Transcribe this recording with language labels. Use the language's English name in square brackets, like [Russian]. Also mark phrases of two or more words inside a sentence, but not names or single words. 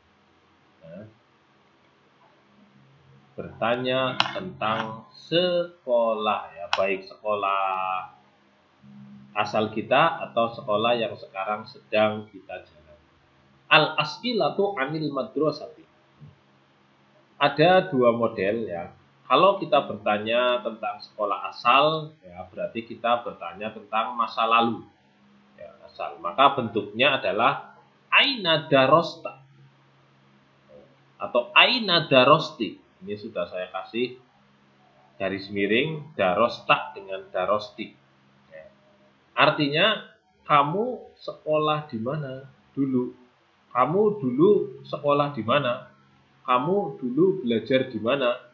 [Indonesian] Bertanya tentang sekolah, ya, baik sekolah asal kita atau sekolah yang sekarang sedang kita jalani. [Arabic] الأسئلة عن المدرسة. [Indonesian] Ada 2 model, ya. Kalau kita bertanya tentang sekolah asal, ya berarti kita bertanya tentang masa lalu, ya, asal. Maka bentuknya adalah [Arabic] أين درستَ [Indonesian] atau [Arabic] أين درستِ. [Indonesian] Ini sudah saya kasih garis miring darosta dengan darosti. Ya. Artinya kamu sekolah di mana dulu? Kamu dulu sekolah di mana? Kamu dulu belajar di mana?